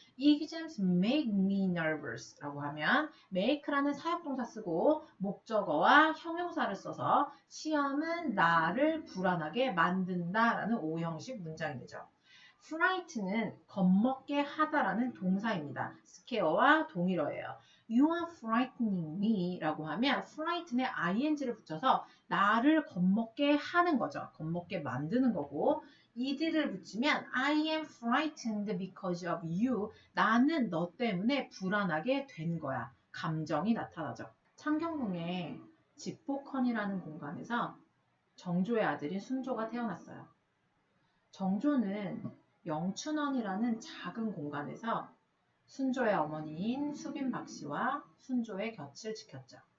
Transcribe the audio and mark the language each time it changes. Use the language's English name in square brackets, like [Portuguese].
[English] Exams make me nervous [Korean] 라고 하면 make라는 사역동사 쓰고 목적어와 형용사를 써서 시험은 나를 불안하게 만든다 라는 오형식 문장이 되죠. fright는 겁먹게 하다라는 동사입니다. scare와 동일어예요. [English] You are frightening me [Korean] 라고 하면 frighten에 ing를 붙여서 나를 겁먹게 하는 거죠. 겁먹게 만드는 거고 ed를 붙이면 [English] I am frightened because of you. [Korean] 나는 너 때문에 불안하게 된 거야. 감정이 나타나죠. 창경궁의 집포컨이라는 공간에서 정조의 아들인 순조가 태어났어요. 정조는 영춘원이라는 작은 공간에서 순조의 어머니인 수빈 박씨와 순조의 곁을 지켰죠.